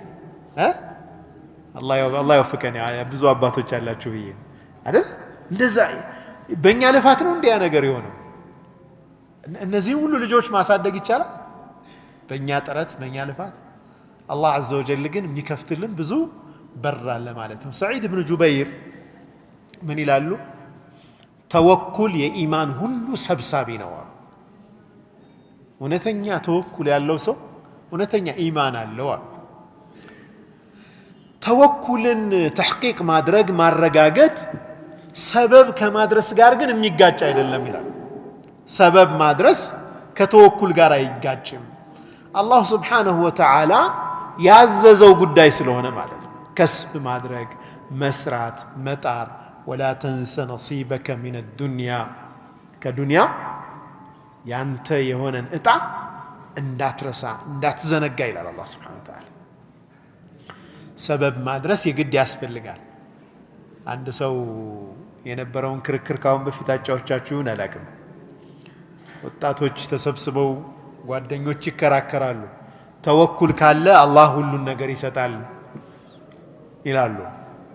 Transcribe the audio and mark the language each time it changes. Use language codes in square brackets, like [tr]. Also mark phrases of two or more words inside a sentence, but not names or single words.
[am] አላህ ይወፍቀን። ብዙ አባቶች አላችሁ ብዬ አይደል? እንደዛ በእኛ ልፋት ነው እንዲያ ነገር የሆነው። እነዚህ ሁሉ ልጆች ማሳደግ ይቻላል በእኛ ጥረት በእኛ ልፋት? አላህ [ar] عز وجل [am] ግን የሚከፍትልን ብዙ በር አለ ማለት ነው። ሰዒድ ኢብኑ ጁበይር ምን ይላሉ? ተወኩል የኢማን ሁሉ ሰብሳቢ ነው። እውነተኛ ተወኩል ያለው ሰው እውነተኛ ኢማን አለው። ተወኩልን ተሕቂቅ ማድረግ ማረጋገጥ ሰበብ ከማድረስ ጋር ግን የሚጋጭ አይደለም ይላል። ሰበብ ማድረስ ከተወኩል ጋር አይጋጭም። አላህ [ar] سبحانه وتعالى [am] ያዘዘው ጉዳይ ስለሆነ ማለት ነው። ከስብ ማድረግ መስራት መጣር [ar] ولا تنس نصيبك من الدنيا [am] ከዱንያ ያንተ የሆነን እጣ እንዳትረሳ እንዳትዘነጋ ይላል አላህ [ar] سبحانه وتعالى። [am] ሰበብ ማድረስ የግድ ያስፈልጋል። አንድ ሰው የነበረውን ክርክር ካሁን በፊት አጫዎቻችሁን አላቅም። ወጣቶች ተሰብስበው ጓደኞች ይከራከራሉ። ተወኩል ካለ አላህ ሁሉን ነገር ይሰጣል ይላሉ።